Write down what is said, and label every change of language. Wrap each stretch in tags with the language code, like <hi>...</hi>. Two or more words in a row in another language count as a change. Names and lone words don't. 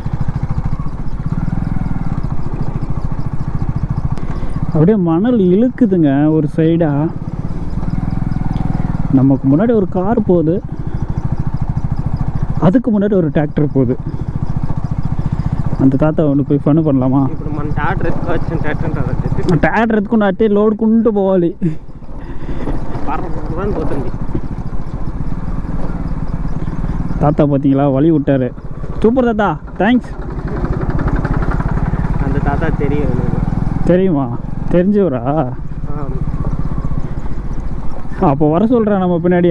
<ta>அப்படியே மணல் இழுக்குதுங்க ஒரு சைடாக. நமக்கு முன்னாடி ஒரு கார் போகுது, அதுக்கு முன்னாடி ஒரு டிராக்டர் போகுது. அந்த தாத்தா ஒன்று போய் ஃபன் பண்ணலாமா?</ta> <te>ట్రాక్టర్ ఎత్తుకుని అట్టే లోడుకుంటూ పోవాలి.</te> <ta>தாத்தா பார்த்தீங்களா, வழி விட்டாரு. சூப்பர் தாத்தா, தேங்க்ஸ். அந்த தாத்தா தெரியுமா? தெரிஞ்சவரா? அப்போ வர சொல்கிறேன் நம்ம பின்னாடியே.</ta>